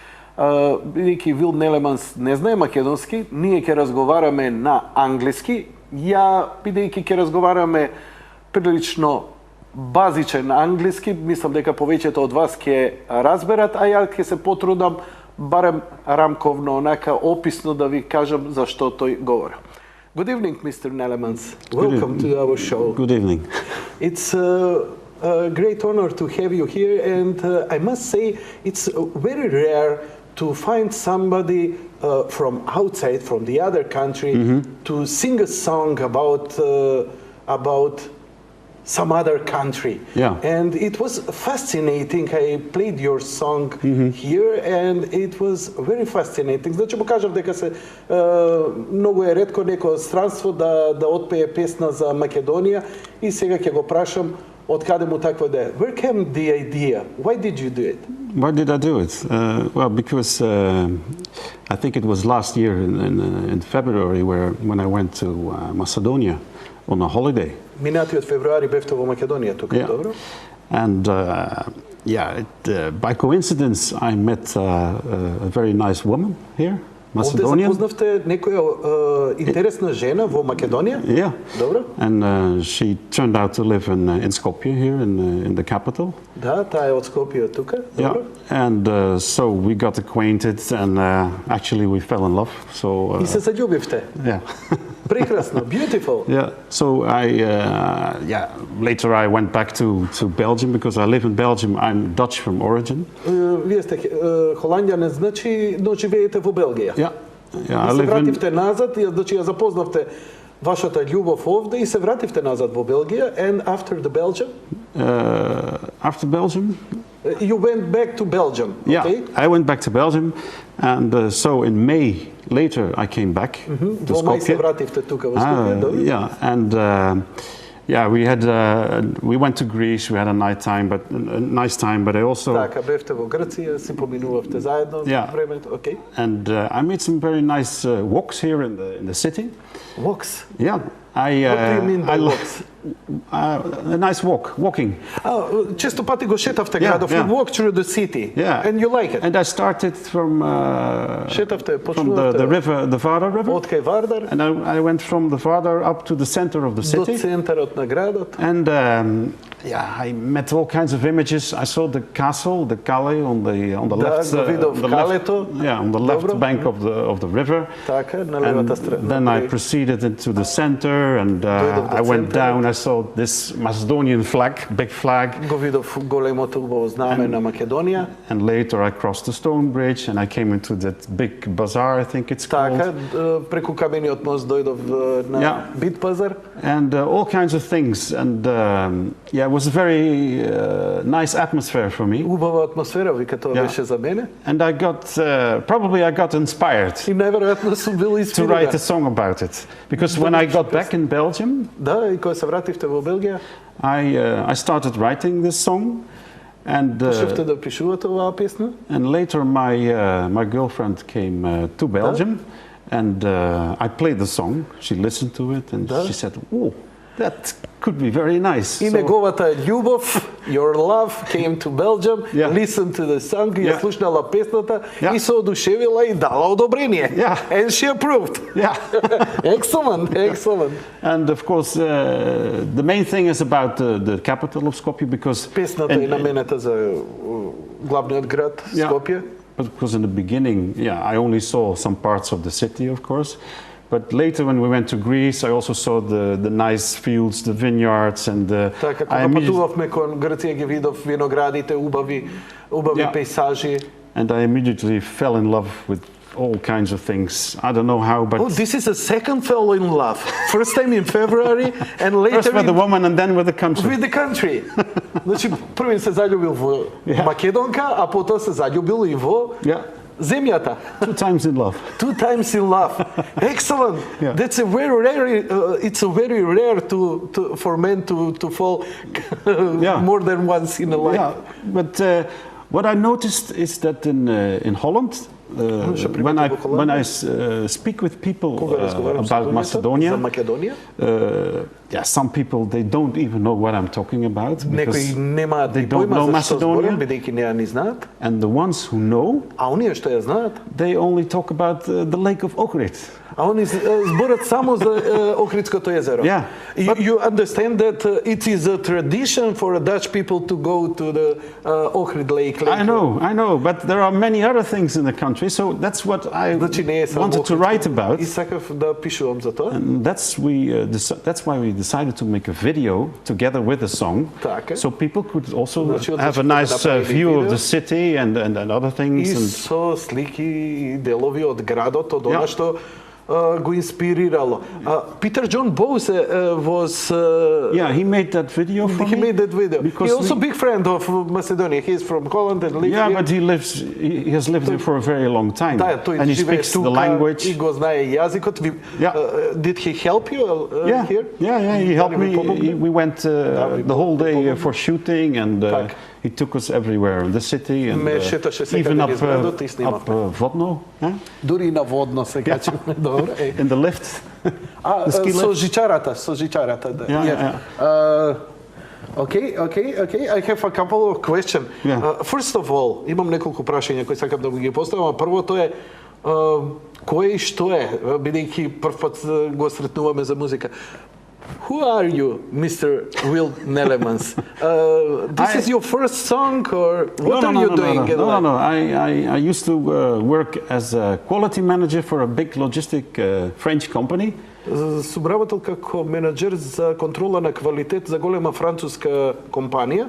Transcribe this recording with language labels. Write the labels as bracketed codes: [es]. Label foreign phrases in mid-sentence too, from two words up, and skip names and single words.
[mk] Бидејќи Вил Нелеманс не знае македонски, ние ќе разговараме на англиски, бидејќи ќе разговараме прилично базичен англиски, мислам дека повеќето од вас ќе разберат, а ја ќе се потрудам барем рамковно, онака описно да ви кажам за што тој говори. [en] Good evening, Mr. Nelemans. Welcome to our show. Good evening. It's a great honor to have you here, and I must say it's very rare to find somebody from outside, from the other country, to sing a song about some other country. Yeah. And it was fascinating. I played your song here and it was very fascinating. [mk] Значи му кажем дека се многу е ретко неко странство да отпее песна за Македонија и сега ќе го прашам од каде му таква идеја. [en] Where came the idea? Why did you do it? Why did I do it? Well, because I think it was last year in February when I went to Macedonia on a holiday. [mk] Минатиот февруари бевте во Македонија тука, добро? [en] And by coincidence I met a very nice woman here, Macedonian. [mk] Овде запознавте некоја интересна жена во Македонија? [en] Yeah. [mk] Добро? [en] And she turned out to live in Skopje here in the capital. [mk] Да, таа е од Скопје тука. Добро? [en] Yeah. And so we got acquainted and actually we fell in love. So [mk] И се заљубивте. [en] yeah. [mk] Прекрасно, beautiful. [en] Yeah. So later I went back to Belgium because I live in Belgium. I'm Dutch from origin. [mk] Вие сте холандјанин, значи, но живеете во Белгија. [en] Yeah. Yeah. [mk] И се вративте назад, значи ја запознавте вашата љубов овде и се вративте назад во Белгија. [en] And after the Belgium? After Belgium? You went back to Belgium. Yeah, okay? I went back to Belgium, and so in May later I came back to [mk] Во мај се [en] Skopje. [mk] вративте тука во Скопје, добро? [en] Yeah, and we went to Greece. We had a nice time, but I also [mk] Така, бевте во Грција, си поминувавте заедно [en] Yeah. [mk] времето, okay? [en] and I made some very nice walks here in the city. Walks. Yeah, What do you mean by walks? A nice walking. [mk] Често пати го шетавте [en] Yeah, [mk] градов. [en] yeah. You walk through the city. Yeah, And you like it. And I started from [mk] Шетавте, [en] the [mk] почнувавте [en] river, the Vardar River, [mk] од кај Вардар [en] and I went from the Vardar up to the center of the [mk] до [en] city. [mk] центарот на градот. [en] And I met all kinds of images. I saw the castle, the Calais, on the left, [mk] го видов [en] on the [mk] Калето. [en] on the left [mk] Добро. [en] bank of the river. [mk] Така, на [en] And [mk] левата страна. [en] then I proceeded into the center, and [mk] Дојдов до [en] I went [mk] центарот. [en] down. I saw this Macedonian flag, big flag, [mk] Го видов големото убаво знаме на Македонија. [en] and later I crossed the stone bridge, and I came into that big bazaar, I think it's called. [mk] Така, преку камениот мост дојдов на [en] Yeah. [mk] Бит пазар. [en] And all kinds of things, and it was a very nice atmosphere for me. [mk] Убава атмосфера, вика тоа [en] Yeah. [mk] беше за мене. [en] And I got inspired [mk] И најверојатно сум бил [en] to write a [mk] инспириран. [en] song about it, because when I got back in Belgium, [mk] Да, и кога се вративте во Белгија, [en] I started writing this song, and [mk] почнавте да пишувате оваа песна. [en] later my girlfriend came to Belgium, and I played the song. She listened to it, and [mk] Да. [en] she said, "Oh, that could be very nice." [mk] И [en] So- [mk] неговата љубов, [en] your love, came to Belgium, Yeah. listened to the song, [mk] ја [en] Yeah. [mk] слушнала песната [en] Yeah. [mk] и се одушевила и дала одобрение. [en] Yeah. And she approved. Yeah. Excellent, excellent. And of course, the main thing is about the capital of Skopje, because [mk] Песната е наменета за главниот град [en] Yeah. [mk] Скопје. [en] because in the beginning, I only saw some parts of the city, of course. But later, when we went to Greece, I also saw the nice fields, the vineyards, and [mk] Така, [en] I [mk] кога [en] immediately, [mk] патувавме кон Грција ги видов виноградите, убави [en] Yeah. [mk] пейзажи. [en] and I immediately fell in love with all kinds of things. I don't know how, but Oh, this is a second fell in love. First time in February and first later with the in, woman and then with the country. with the country. [mk] Значи, првин се заљубил во [en] Yeah. [mk] Македонка, а потоа се заљубил и во [en] Yeah, [mk] земјата. [en] 2 times in love. 2 times in love. Excellent. Yeah. That's a very rare. It's a very rare for men to fall Yeah. more than once in a life. Yeah, but what I noticed is that in Holland, when I speak with people [mk] Кога разговарам со [en] about [mk] луѓето за [en] Macedonia, [mk] Македонија, [en] some people they don't even know what I'm talking about [mk] некои [en] because [mk] немаат [en] they [mk] ни [en] don't [mk] појма [en] know [mk] за што зборам, [en] Macedonia, [mk] бидејќи неа ни знаат, [en] and the ones who know, [mk] а оние што ја знаат, [en] they only talk about the Lake of Ohrid. [mk] а они зборат само за Охридското езеро. [en] Yeah, but- You understand that it is a tradition for Dutch people to go to the Ohrid Lake. I know, but there are many other things in the country country. So that's what I [mk] Значи не е само [en] wanted to write about. [mk] И сакав да пишувам за тоа. [en] And that's why we decided to make a video together with a song, [mk] Така е. [en] so people could also [mk] Значи, [en] have a [mk] одлично [en] nice [mk] направили [en] view of [mk] видео. [en] the city and other [mk] И [en] things. And [mk] со слики и делови од градот, од она Ja. што го инспирирало. [en] Peter John Bose was yeah, he made that video for he me. made that video. Because He also we- big friend of Macedonia. He's from Holland and lives Yeah, here. but he has lived here for a very long time, [mk] Да, тој [en] and he [mk] живее [en] speaks the [mk] тука [en] language. [mk] и го знае јазикот. Ja. [en] Did he help you Yeah, here? yeah, he helped [mk] Дали [en] me. [mk] ви помогна? [en] We went [mk] ви [en] the whole day [mk] помогна? [en] for shooting, and [mk] Так. [en] he took us everywhere in the city, and [mk] Ме шеташе секаде [en] even up [mk] низ градот и снимавме. [en] Vodno, huh? [mk] Дури и на водно се качиме. Добро. [en] in the lift. ski [mk] Со жичарата, да. [en] Yeah, Okay. I have a couple of questions. Yeah. First of all, [mk] имам неколку прашања кои сакам да ги поставам. Првото е кој и што е, бидејќи прв пат го сретнуваме за музика. [en] Who are you, Mr. Will Nelemans? This is your first song, or what are you doing? in life? No. I used to work as a quality manager for a big logistic French company. [mk] Сум работел како менаџер за контрола на квалитет за голема француска компанија.